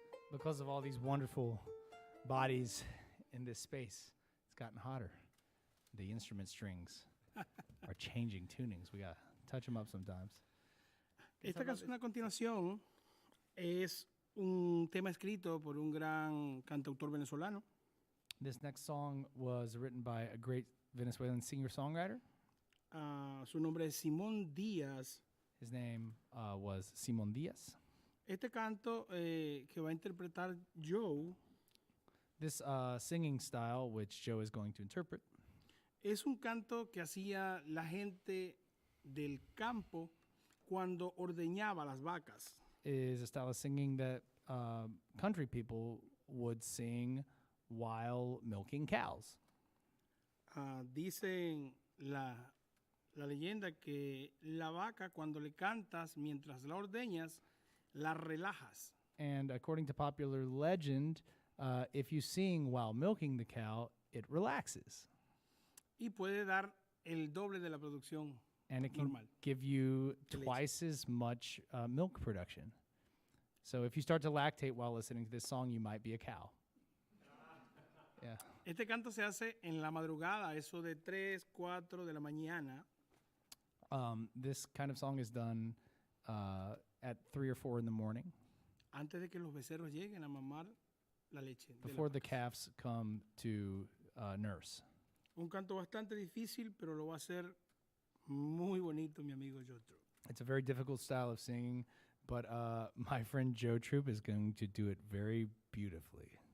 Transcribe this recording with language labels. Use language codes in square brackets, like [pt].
[en] Because of all these wonderful bodies in this space, it's gotten hotter. The instrument strings are changing tunings. We got to touch them up sometimes. [es] Esta canción a continuación es un tema escrito por un gran cantautor venezolano. [en] This next song was written by a great Venezuelan singer-songwriter. [es] Su nombre es Simón Díaz. [en] His name was Simón Díaz. [es] Este canto que va a interpretar Joe [en] This singing style, which Joe is going to interpret, [es] es un canto que hacía la gente del campo cuando ordeñaba las vacas. [en] is a style of singing that country people would sing while milking cows. [es] Dicen la leyenda que la vaca cuando le cantas mientras la ordeñas, la relajas. [en] And according to popular legend, if you sing while milking the cow, it relaxes. [es] Y puede dar el doble de la producción [en] And it can [es] normal. [en] give you [es] De leche. [en] twice as much milk production. So if you start to lactate while listening to this song, you might be a cow. Yeah. [es] Este canto se hace en la madrugada, eso de 3, 4 de la mañana. [en] This kind of song is done at 3 or 4 in the morning [es] Antes de que los becerros lleguen a mamar la leche. de la [en] before the [es] vaca. [en] calves come to nurse. [es] Un canto bastante difícil, pero lo va a hacer muy bonito mi amigo Joe Troop. [en] It's a very difficult style of singing, but my friend Joe Troop is going to do it very beautifully.